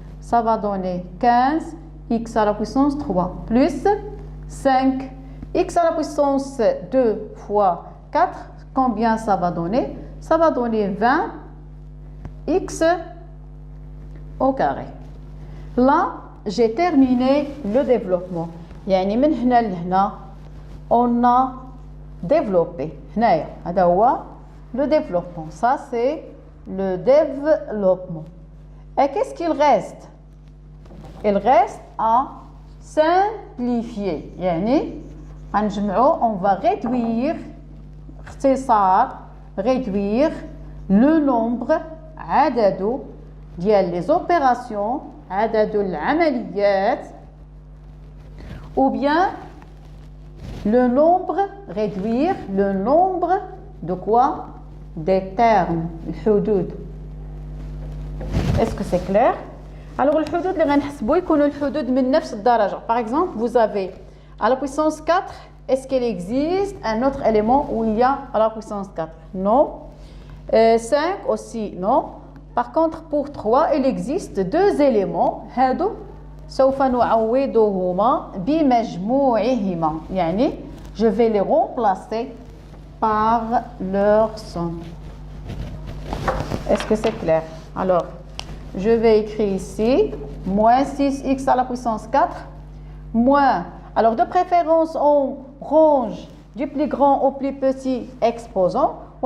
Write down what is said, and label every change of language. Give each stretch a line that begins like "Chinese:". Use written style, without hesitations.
French: Ça va donner 15 x à la puissance 3 plus 5 x à la puissance 2 fois 4. Combien ça va donner? Ça va donner 20 x au carré. Là, j'ai terminé le développement.
Arabic: يعني من هنا لهنا
French: on a développé.
Arabic: هنايا هذا هو le développement.
French: Ça c'est le développement. Et qu'est-ce qu'il reste? Il reste à simplifier.
Arabic: يعني غنجمعو
French: on va réduire اختصار réduire le nombre
Arabic: عدده ديال
French: les opérations
Arabic: عدد العمليات
French: ou bien le nombre, réduire le nombre de quoi? Des termes, الحدود. Est-ce que c'est clair?
Arabic: Alors الحدود اللي غنحسبو يكونوا الحدود من نفس الدرجة.
French: Par exemple, vous avez à la puissance 4, est-ce qu'il existe un autre élément où il y a à la puissance 4? Non. 5 aussi, non. Par contre, pour 3, il existe deux éléments.
Arabic: هادو سوف نعوضهما بمجموعهما.
French: يعني je vais les remplacer par leur somme. Est-ce que c'est clair? Alors, je vais écrire ici moins 6x à la puissance 4 moins. Alors, de préférence, on range du plus grand au plus petit exposant.